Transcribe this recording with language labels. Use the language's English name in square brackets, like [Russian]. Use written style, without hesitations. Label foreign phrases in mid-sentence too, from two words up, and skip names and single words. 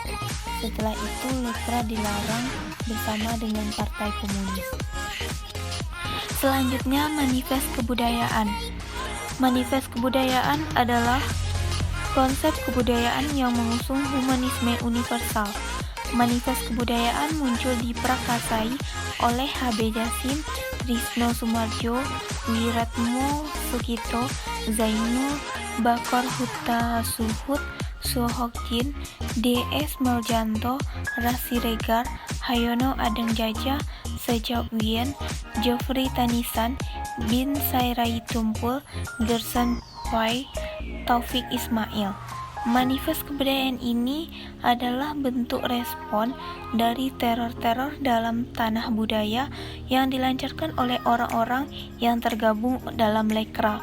[Indonesian] Setelah itu Lekra dilarang bersama dengan Partai Komunis. Selanjutnya, Manifest Kebudayaan. Manifest kebudayaan adalah konsep kebudayaan yang mengusung humanisme universal. Manifest kebudayaan muncul diprakasai oleh H.B. Jasim, Trisno Soemardjo, Wiratmo Sukito, Zainul Bakor Hutasuhut, Sohokjin, D.S. Meljanto, Rasi Regar, Hayono Adeng Jaja, Sejak Wien, Geoffrey Tanisan, Bin Sairai Tumpul, Gerson Pai, Taufik Ismail. Manifest kebudayaan ini adalah bentuk respon dari teror-teror dalam tanah budaya yang dilancarkan oleh orang-orang yang tergabung dalam Lekra.